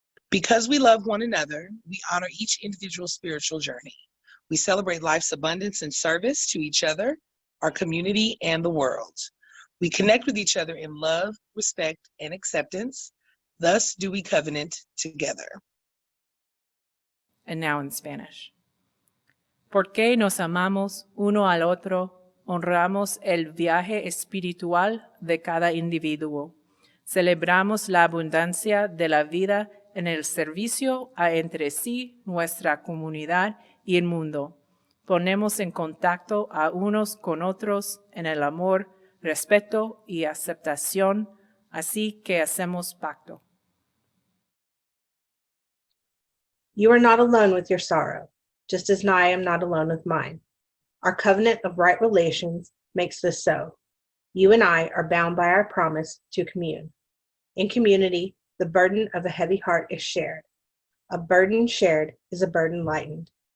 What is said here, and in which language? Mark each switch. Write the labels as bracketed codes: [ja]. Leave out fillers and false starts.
[en] Because we love one another, we honor each individual spiritual journey. We celebrate life's abundance and service to each other, our community, and the world. We connect with each other in love, respect, and acceptance. Thus do we covenant together. And now in Spanish. [es] Porque nos amamos uno al otro, honramos el viaje espiritual de cada individuo. Celebramos la abundancia de la vida en el servicio a entre sí, nuestra comunidad y el mundo. Ponemos en contacto a unos con otros en el amor, respeto y aceptación, así que hacemos pacto. [en] You are not alone with your sorrow, just as I am not alone with mine. Our covenant of right relations makes this so. You and I are bound by our promise to commune. In community, the burden of a heavy heart is shared. A burden shared is a burden lightened.